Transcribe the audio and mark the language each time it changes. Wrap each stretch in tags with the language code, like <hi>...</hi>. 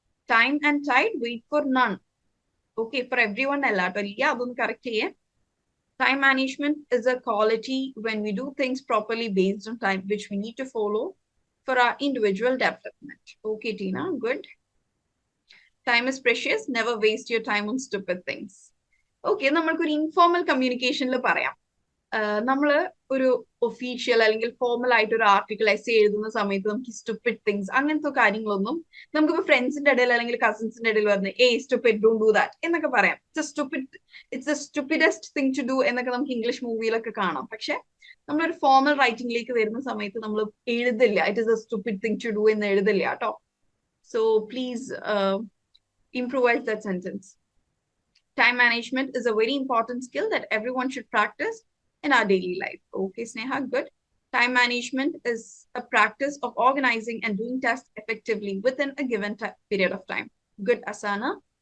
<en>Time and tide wait for none. Okay, for everyone</en> <ml>അല്ല കേട്ടോ. ഇല്ല, അതൊന്ന് കറക്റ്റ് ചെയ്യാം.</ml> <en>Time management is a quality when we do things properly based on time which we need to follow for our individual development. Okay, Tina, good. Time is precious. Never waste your time on stupid things.</en> <ml>Okay, നമ്മൾക്കൊരു informal കമ്മ്യൂണിക്കേഷനിൽ പറയാം. നമ്മള് ഒരു official അല്ലെങ്കിൽ formal ആയിട്ട് ഒരു article essay എഴുതുന്ന സമയത്ത് നമുക്ക് സ്റ്റുപ്പിഡ് തിങ്സ് അങ്ങനത്തെ കാര്യങ്ങളൊന്നും നമുക്കിപ്പോ ഫ്രണ്ട്സിന്റെ ഇടയിൽ അല്ലെങ്കിൽ കസിൻസിന്റെ ഇടയിൽ പറഞ്ഞ്</ml> <en>stupid, don't do that</en> <ml>എന്നൊക്കെ പറയാം.</ml> <en>it's a stupidest thing to do</en> <ml>എന്നൊക്കെ നമുക്ക് ഇംഗ്ലീഷ് മൂവിയിലൊക്കെ കാണാം. പക്ഷെ നമ്മളൊരു ഫോർമൽ റൈറ്റിംഗിലേക്ക് വരുന്ന സമയത്ത് നമ്മൾ എഴുതില്ല</ml> <en>it is a stupid thing to do</en> <ml>എന്ന് എഴുതില്ല കേട്ടോ.</ml> <en>So please improvise that sentence. Time management is a very important skill that everyone should practice in our daily life. Okay, Sneha, good. Time management is a practice of organizing and doing tasks effectively within a given period of time. Good, Asana.</en>